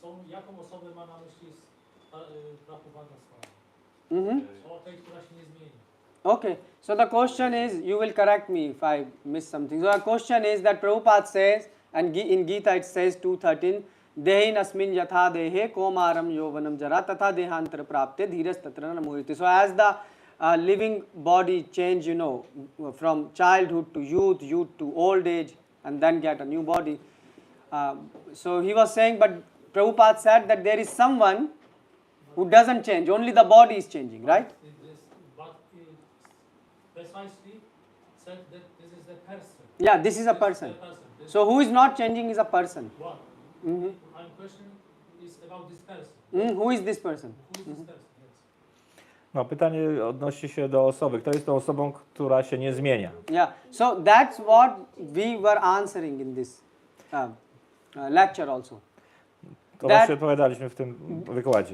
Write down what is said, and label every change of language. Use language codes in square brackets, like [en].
[pl] Jaką osobę ma na myśli Prabhupada Swami? O tej, która się nie zmieni. [en] Okay, so the question is, you will correct me if I miss something. So the question is that Prabhupada says, and in Gita it says 2:13, [sa] Dehin asmin yatha dehe komaram yovanam jara tatha dehantar prapte dhiras tatra namurite. [en] So as the living body change, from childhood to youth to old age, and then get a new body. So he was saying, but Prabhupada said that there is someone who doesn't change, only the body is changing, right? But precisely said that this is the person. Yeah, this is a person. So who is not changing is a person. What? My question is about this person. Who is this person? Who is this person? [pl] No, pytanie odnosi się do osoby. Kto jest tą osobą, która się nie zmienia? [en] Yeah, so that's what we were answering in this lecture also. [pl] To właśnie odpowiadaliśmy w tym wykładzie.